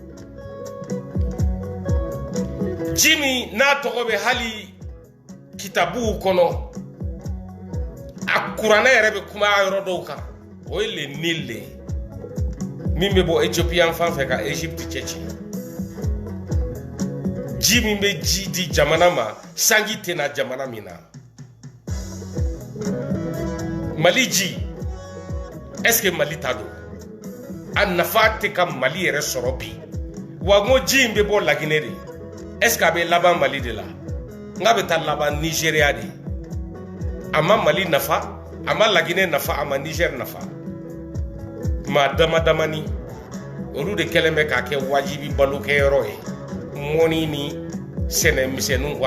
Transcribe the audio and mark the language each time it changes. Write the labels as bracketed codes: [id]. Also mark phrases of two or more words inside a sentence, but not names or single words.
[bm] ji min n'a tɔgɔ bɛ hali kitabuw kɔnɔ a kuranɛ yɛrɛ bɛ kuma a yɔrɔ dɔw kan o ye le Nil de ye min bɛ bɔ Éthiopie yan fan fɛ ka Égypte cɛ ci ji min bɛ ji di jamana ma sanji tɛ na jamana min na Mali ji est-ce que Mali ta don a nafa tɛ ka Mali yɛrɛ sɔrɔ bi wa n ko ji in bɛ bɔ Laginɛ de [fr] est-ce que [bm] a bɛ laban Mali de la n k'a bɛ taa laban Nigéria de a ma Mali nafa a ma Laginɛ nafa a ma Niger nafa maa dama damani olu de kɛlen bɛ k'a kɛ wajibi balokɛyɔrɔ ye mɔni ni sɛnɛ misɛnninw bɔ